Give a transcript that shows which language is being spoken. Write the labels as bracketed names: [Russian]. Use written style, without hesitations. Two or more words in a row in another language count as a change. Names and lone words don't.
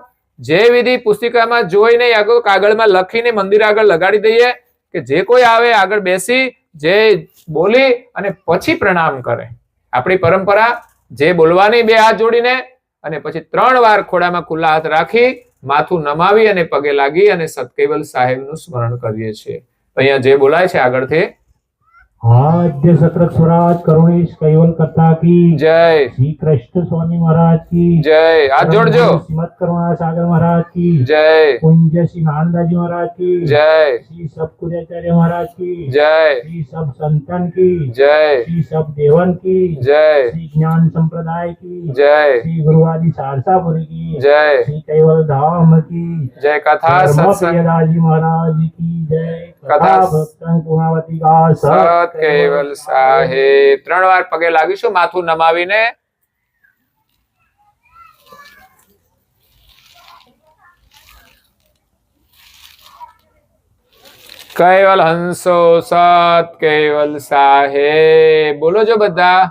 [Gujarati] જે વિધિ પુસ્તિકામાં જોઈને આગળ કાગળમાં લખીને મંદિર આગળ લગાડી દઈએ કે જે કોઈ આવે આગળ બેસી જે બોલી અને પછી પ્રણામ કરે. આપણી પરંપરા જે બોલવાની 2 હાથ જોડીને અને પછી 3 વાર ખોડામાં ખુલ્લા હાથ રાખી માથું નમાવી અને પગે લાગી અને સતકેવલ સાહેબનું સ્મરણ કરીએ છીએ. તો અહીંયા જે બોલાય છે આગળથી [Hindi] आद्य सत्रक स्वराज करुणेश कैवल करता की जय, श्री कृष्ण स्वामी महाराज की जय. [Gujarati] હાથ જોડજો. [Hindi] श्रीमद करुणा सागर महाराज की जय. पूज्य श्री नानदाजी महाराज की जय. श्री सब कुर्याचार्य महाराज की जय. श्री सब संतन की जय. श्री सब देवन की जय. श्री ज्ञान संप्रदाय की जय. श्री गुरुवादी सारसापुरी की जय. श्री कैवल धाम की जय. कथा सत्संग दाजी महाराज की जय. कथा भक्तन पूर्णावती का [Gujarati] સત કેવલ સાહેબ. 3 વાર પગે લાગીશું માથું નમાવીને. કેવલ હંસો સત કેવલ સાહેબ. બોલો જો બધા.